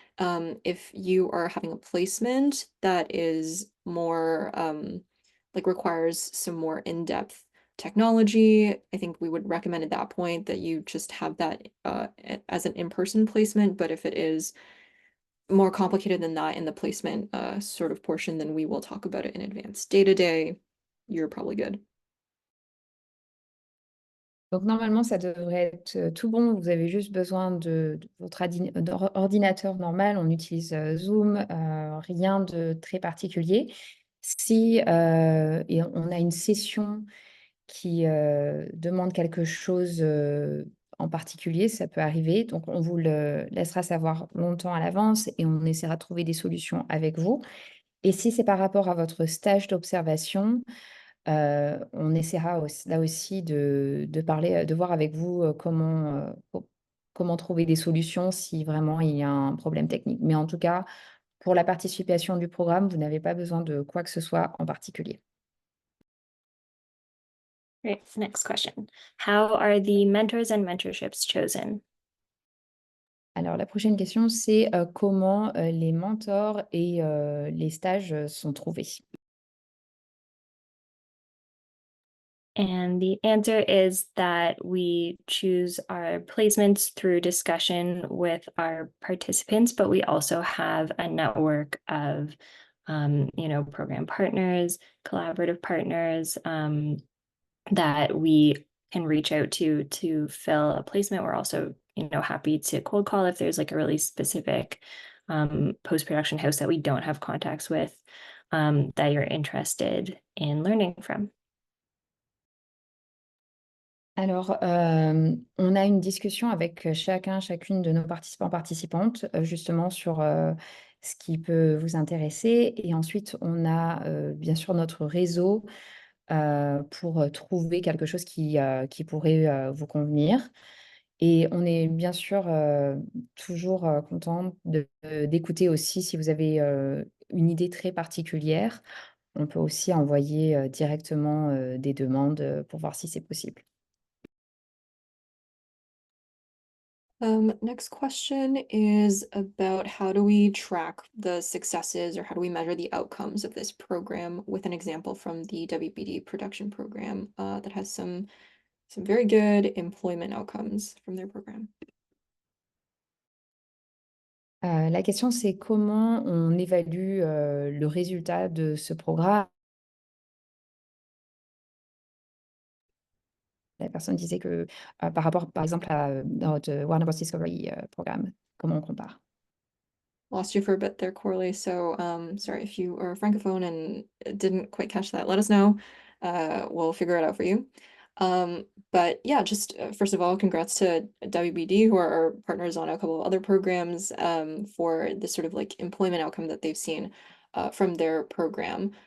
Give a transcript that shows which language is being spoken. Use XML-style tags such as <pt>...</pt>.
<en>If you are having a placement that is more like requires some more in-depth technology, I think we would recommend at that point that you just have that as an in-person placement. But if it is more complicated than that in the placement sort of portion, then we will talk about it in advance. Day to day, you're probably good.</en> <fr>Donc normalement, ça devrait être tout bon. Vous avez juste besoin de votre ordinateur normal. On utilise Zoom, rien de très particulier. Si et on a une session qui demande quelque chose en particulier, ça peut arriver. Donc on vous le laissera savoir longtemps à l'avance et on essaiera de trouver des solutions avec vous. Et si c'est par rapport à votre stage d'observation, on essaiera là aussi de parler, de voir avec vous, comment trouver des solutions si vraiment il y a un problème technique. Mais en tout cas, pour la participation du programme, vous n'avez pas besoin de quoi que ce soit en particulier.</fr> <en>Great. Next question. How are the mentors and mentorships chosen?</en> <fr>Alors la prochaine question, c'est, comment, les mentors et les stages, sont trouvés?</fr> <en>And the answer is that we choose our placements through discussion with our participants, but we also have a network of, program partners, collaborative partners, that we can reach out to fill a placement. We're also, happy to cold call if there's like a really specific post-production house that we don't have contacts with, that you're interested in learning from.</en> <fr>Alors, on a une discussion avec chacune de nos participants, participantes, justement sur, ce qui peut vous intéresser et ensuite on a, bien sûr notre réseau, pour, trouver quelque chose qui pourrait, vous convenir et on est bien sûr, toujours, content d'écouter aussi si vous avez, une idée très particulière. On peut aussi envoyer, directement, des demandes, pour voir si c'est possible.</fr> <en>Next question is about how do we track the successes or how do we measure the outcomes of this program with an example from the WBD production program that has some very good employment outcomes from their program.</en> <fr>La question, c'est comment on évalue, le résultat de ce programme? La personne disait que, par rapport, par exemple, à, notre Warner Bros. Discovery, programme, comment on compare?</fr> <en>Lost you for a bit there, Corley. So sorry if you are francophone and didn't quite catch that. Let us know. We'll figure it out for you. But yeah, just first of all, congrats to WBD, who are our partners on a couple of other programs, for this sort of like employment outcome that they've seen from their program.</en>